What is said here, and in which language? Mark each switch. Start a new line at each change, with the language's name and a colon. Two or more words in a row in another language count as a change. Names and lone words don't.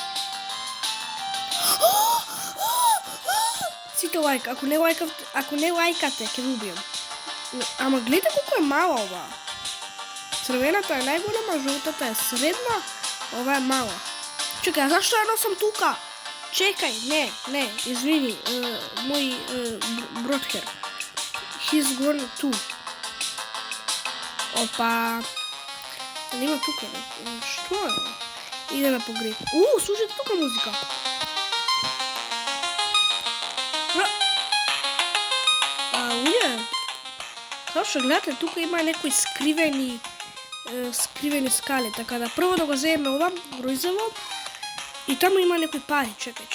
Macedonian: Сите лайк, ако не лайкате, ќе ви убијам. Ама гледате колку е мала ова. Црвената е најголема, жолтата е средна, ова е мала. Чекај, зашто ја носам тука? Чекај, не, извини, мој бродхер.
English: He's gone too.
Macedonian: Опа. Нема тука, што е? Идеме по греб. Слушайте тука музика. Као што гледате, тука има некои скривени скали, така да прво да го земеме ова, гројзево, и таму има некои пари, чекај.